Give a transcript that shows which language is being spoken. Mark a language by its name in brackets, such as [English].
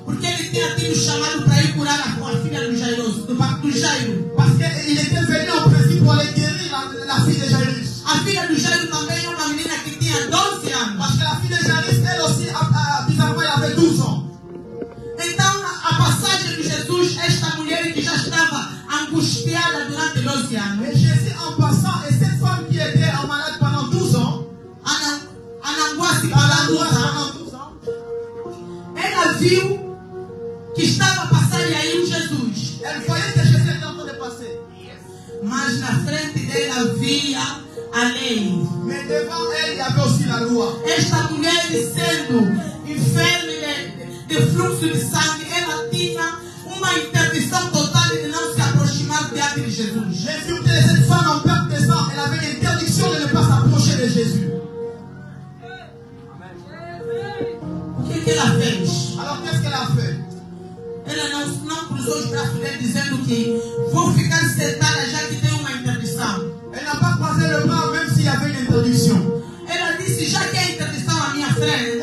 [Portuguese] Porque ele tinha tido chamado para ir curar a filha do Jairo. [French] Parce qu'il était venu en principe pour aller guérir la fille de Jairus. [Portuguese] A filha do Jairo também é uma menina que tinha 12 anos. [French] Parce que la fille de Jairus, elle aussi, bizarrement, elle avait 12 ans. [Portuguese] Então, a passagem de Jesus, esta mulher que já estava angustiada durante 12 anos. [French] Mais Jésus, en passant, et cette femme qui était en malade pendant 12 ans, Ananguasi pendant 12 ans. [Portuguese] Ela viu que estava a passar aí um Jesus. [French] elle voyait que Jésus était en train de passer. [Portuguese] Mas na frente dela havia a lei. [French] Mais devant elle, il y avait aussi la loi. [Portuguese] Esta mulher, sendo enferma de fluxo de sangue, ela tinha uma interdição total de não se aproximar diante de Jesus. [French] Jésus, cette femme en perte de sang, elle avait l'interdiction de ne pas s'approcher de Jésus. [Portuguese] O que ela fez? [French] Alors qu'est-ce qu'elle a fait? [Portuguese] Ela não cruzou os braços dele dizendo que vou ficar sentada já que tem uma interdição. [French] Elle n'a pas croisé le bras même s'il y avait une interdiction. [Portuguese] Ela disse, já que há interdição à minha frente,